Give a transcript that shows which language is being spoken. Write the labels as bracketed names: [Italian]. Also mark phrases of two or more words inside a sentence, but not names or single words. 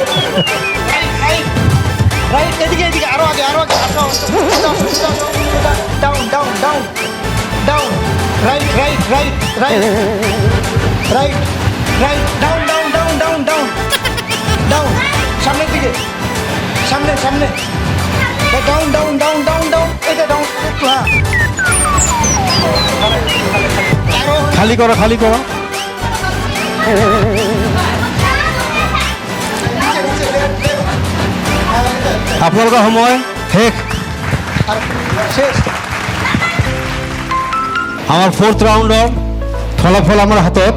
[English] রাইট, [Bangla] এদিকে এদিকে, আরো আগে আসো, [English] down down down down, right right right right right right, down down down down down down, [Bangla] সামনের দিকে, সামনে সামনে, [English] down down down down down, [Bangla] এটা ডাউন একটু, হ্যাঁ আরো, খালি করো খালি করো। [Assamese] আপোনালোকৰ সময় শেষ। শেষ। আমাৰ 4th ৰাউণ্ডৰ ফলাফল আমাৰ হাতত।